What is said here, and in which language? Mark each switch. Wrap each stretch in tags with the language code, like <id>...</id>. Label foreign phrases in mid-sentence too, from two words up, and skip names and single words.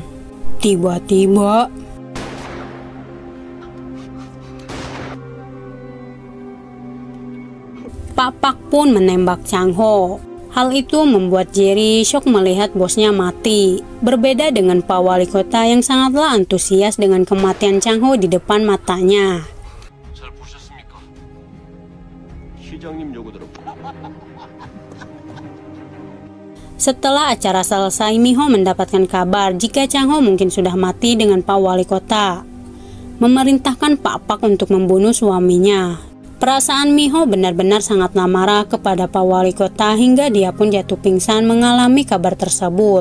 <id>Tiba-tiba Pak Pak pun menembak Chang Ho. Hal itu membuat Jerry shock melihat bosnya mati. Berbeda dengan Pak Wali Kota yang sangatlah antusias dengan kematian Chang Ho di depan matanya.</id> <ko>잘 보셨습니까? 시장님 요구 들어.</ko> <id>Setelah acara selesai, Miho mendapatkan kabar jika Chang Ho mungkin sudah mati dengan Pak Wali Kota. Memerintahkan Pak Pak untuk membunuh suaminya. Perasaan Miho benar-benar sangatlah marah kepada Pak Wali Kota hingga dia pun jatuh pingsan mengalami kabar tersebut.</id>